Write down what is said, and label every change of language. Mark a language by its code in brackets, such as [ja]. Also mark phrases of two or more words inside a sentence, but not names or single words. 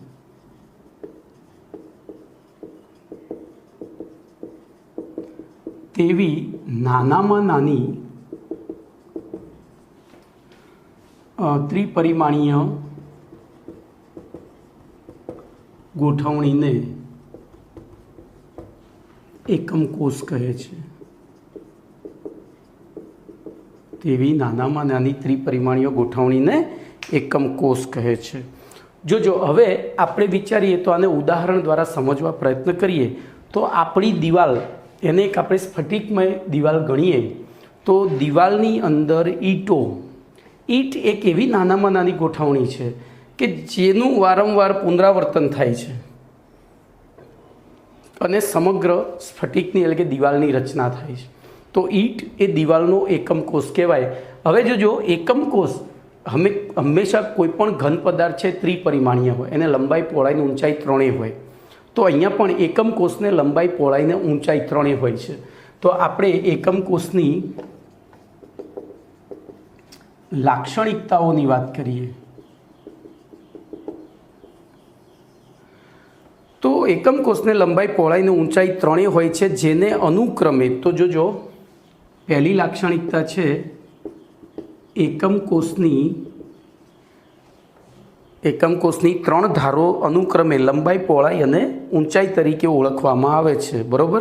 [gu] તેવી નાનામાં નાની ત્રિપરિમાણીય ગોઠવણીને એકમ કોષ કહે છે। તેવી નાનામાં નાની ત્રિપરિમાણીય ગોઠવણીને એકમ કોષ કહે છે। જો હવે આપણે વિચારીએ તો આને ઉદાહરણ દ્વારા સમજવા પ્રયત્ન કરીએ તો આપણી દીવાલ, એને એક આપણે સ્ફટિકમય દીવાલ ગણીએ તો દીવાલની અંદર ઈંટ એક એવી નાનામાં નાની ગોઠવણી છે કે જેનું વારંવાર પુનરાવર્તન થાય છે અને સમગ્ર સ્ફટિકની એટલે કે દીવાલની રચના થાય છે। તો ઈંટ એ દીવાલનો એકમ કોષ કહેવાય। હવે જો એકમ કોષ હંમેશા કોઈપણ ઘન પદાર્થ है ત્રિપરિમાણીય હોય, એને લંબાઈ પહોળાઈ ને ઊંચાઈ ત્રણેય હોય। તો અહીંયા પણ એકમ કોષને લંબાઈ પહોળાઈ ને ઊંચાઈ ત્રણેય હોય છે। તો આપણે એકમ કોષની લાક્ષણિકતાઓની વાત કરીએ તો એકમ કોષને લંબાઈ પહોળાઈ ને ઊંચાઈ ત્રણેય હોય છે, જેને અનુક્રમે તો જો પહેલી લાક્ષણિકતા છે એકમ કોષની ત્રણ ધારો અનુક્રમે લંબાઈ પહોળાઈ અને ઊંચાઈ તરીકે ઓળખવામાં આવે છે. બરાબર।